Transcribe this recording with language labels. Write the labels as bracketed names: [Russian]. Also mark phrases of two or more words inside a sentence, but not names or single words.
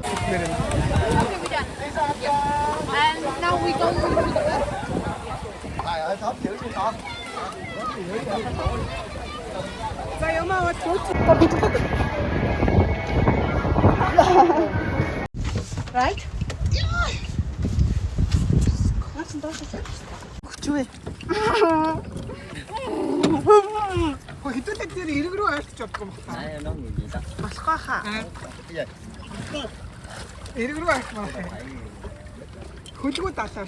[English] And now we go to the west. Right? [Mongolian] Хүчвэ. Хэдүүлээ тэр ирэг рүү ойртож чадахгүй байна. Болохгүй хаа. Ирэг рүү ойртох байна. Хөлгөө далаа.